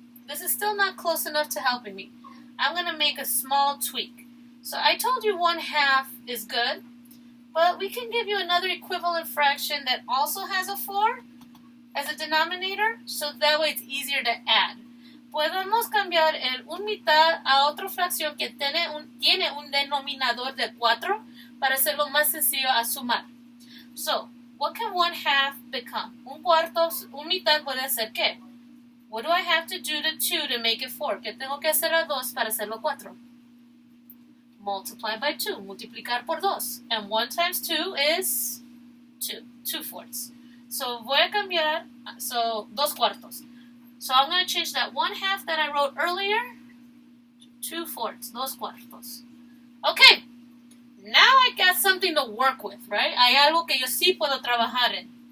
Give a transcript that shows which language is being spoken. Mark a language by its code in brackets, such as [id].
[en] This is still not close enough to helping me. I'm going to make a small tweak. So I told you 1/2 is good, but we can give you another equivalent fraction that also has a 4 as a denominator, so that way it's easier to add. [es] Podemos cambiar el un mitad a otra fracción que tiene un denominador de 4 para hacerlo más sencillo a sumar. [en] So, what can 1/2 become? [es] Un cuarto, un mitad puede ser ¿qué? [en] What do I have to do to 2 to make it 4? [es] ¿Qué tengo que hacer a 2 para hacerlo 4? [en] Multiply by 2, [es] multiplicar por 2. [en] And 1 times 2 is 2, 2/4. [es] So voy a cambiar, so 2/4. [en] So I'm going to change that 1/2 that I wrote earlier to 2/4, 2/4. Okay, now I got something to work with, right? [es] Hay algo que yo sí puedo trabajar en.